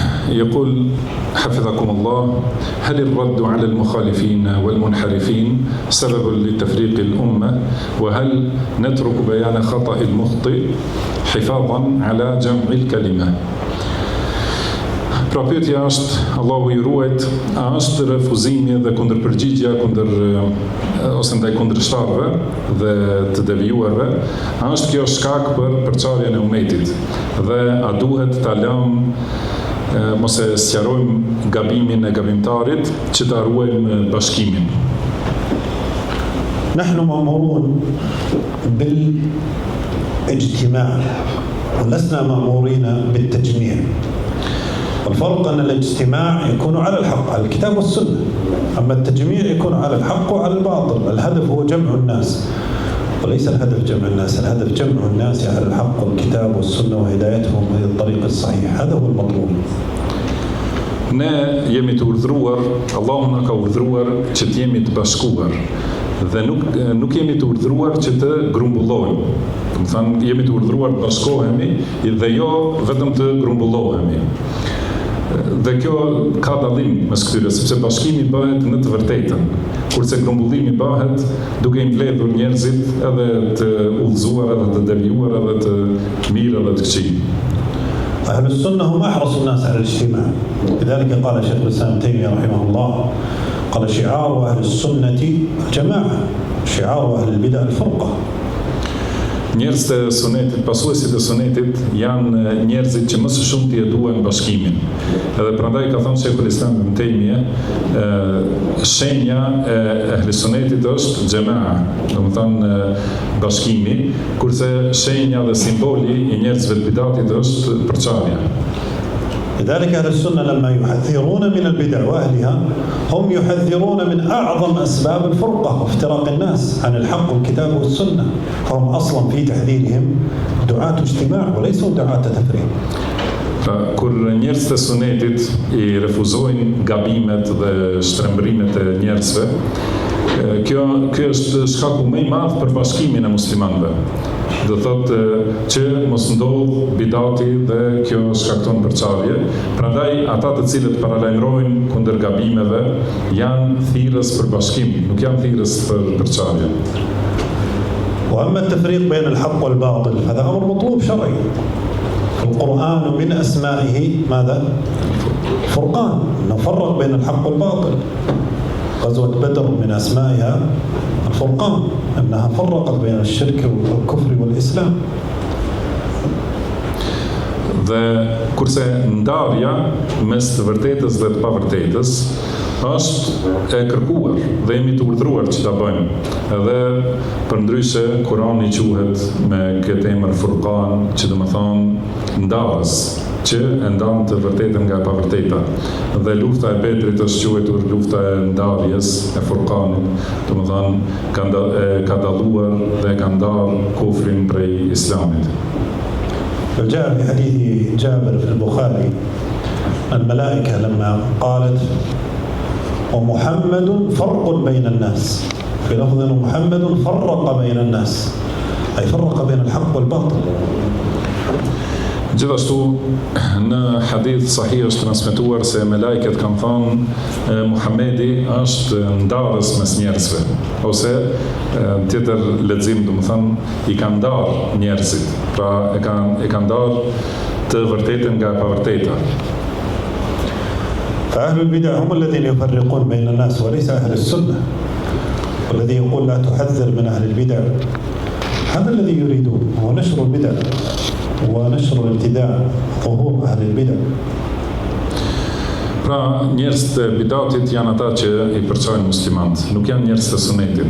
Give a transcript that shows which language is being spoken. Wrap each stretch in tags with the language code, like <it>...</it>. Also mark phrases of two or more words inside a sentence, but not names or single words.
<ar>يقول حفظكم الله: هل الرد على المخالفين والمنحرفين سبب لتفريق الأمة؟ وهل نترك بيان خطأ المخطئ حفاظا على جمع الكلمة؟</ar> <sq>Pra pyetja është, Allahu i ruajt, a është refuzimi dhe kundërpërgjigja ose ndaj kundërshtarëve dhe të devijuarve, a është kjo shkak për përçarjen e umetit? Dhe a duhet ta lëmë mos e sqarojmë gabimin e gabimtarit që ta ruajmë bashkimin?</sq> <ar>نحن مأمورون بالاجتماع ولسنا مأمورين بالتجميع. الفرق أن الاجتماع يكون على الحق، على الكتاب والسنة، أما التجميع يكون على الحق وعلى الباطل. الهدف هو جمع الناس، وليس الهدف جمع الناس، الهدف جمع الناس على الحق والكتاب والسنة وهدايتهم إلى الطريق الصحيح. هذا هو المطلوب.</ar> <sq>Ne jemi të urdhëruar, Allahu na ka urdhëruar që të jemi të bashkuar dhe nuk jemi të urdhëruar që të grumbullohemi. Do të thënë, jemi të urdhëruar të bashkohemi dhe jo vetëm të grumbullohemi. Dhe kjo ka dallim mes këtyre, sepse bashkimi bëhet në të vërtetën, kurse grumbullimi bëhet duke i mbledhur njerëzit edhe të udhëzuar, edhe të devijuar, edhe të mirë, edhe të këqij.</sq> <ar>أهل السنة هم أحرص الناس على الاجتماع، لذلك قال شيخ الإسلام ابن تيمية رحمه الله: قال شعار أهل السنة الجماعة، شعار أهل البدع الفرقة.</ar> <sq>Njerëzit e sunetit, pasuesit e sunetit, janë njerëzit që më së shumti e duan bashkimin. Edhe prandaj ka thënë Sheikhul Islam ibn Taymija, shenja e ehli sunetit është xhamaa, domethënë bashkimi, kurse shenja dhe simboli i njerëzve të bidatit është përçarja.</sq> <ar>لذلك أهل السنة لما يحذرون من البدع وأهلها هم يحذرون من أعظم أسباب الفرقة وافتراق الناس عن الحق والكتاب والسنة، فهم أصلا في تحذيرهم دعاة اجتماع وليسوا دعاة تفريق.</ar> <sq>Kur njerëzit e sunetit i refuzojnë gabimet dhe shtrembërimet e njerëzve, kjo është shkaku më i madh për bashkimin e muslimanëve. Do thotë që mos ndodh bidati dhe kjo shkakton përçarje. Prandaj ata të cilët paralajmërojnë kundër gabimeve janë thirrës për bashkim, nuk janë thirrës për përçarje.</sq> <ar>وأما التفريق بين الحق والباطل هذا أمر مطلوب شرعي. القرآن من أسمائه ماذا؟ فرقان، نفرق بين الحق والباطل. غزوة بدر من أسمائها الفرقان، أنها فرقت بين الشرك والكفر والإسلام.</ar> <sq>Dhe kurse ndarja mes të vërtetës dhe të pavërtetës është e kërkuar dhe jemi të urdhëruar që ta bëjmë. Edhe përndryshe Kurani quhet me këtë emër Furqan, që do të thonë ndarës, që e ndan të vërtetën nga e pavërteta. Dhe lufta e Bedrit është quajtur lufta e ndarjes, e Furqanit, do të thonë ka dalluar dhe ka ndarë kufrin prej Islamit.</sq> <ar>جاء في حديث جابر في البخاري الملائكة لما قالت ومحمد فرق بين الناس، في لفظ محمد فرق بين الناس، أي فرق بين الحق والباطل.</ar> <sq>Gjithashtu në hadith sahih është transmetuar se me lajket kanë thënë Muhamedi është ndarës mes njerëzve, ose tjetër lexim do të thonë i kanë ndarë njerëzit, pra e kanë ndarë të vërtetën nga e pavërteta.</sq> <ar>فأهل البدع هم الذين يفرقون بين الناس وليس أهل السنة، والذي يقول لا تحذر من أهل البدع هذا الذي يريدون، هو نشر البدع ونشر الابتداع، ظهور أهل البدع.</ar> <sq>Pra njerëz të bidatit janë ata që i përçojnë muslimanët, nuk janë njerëz të sunetit.</sq>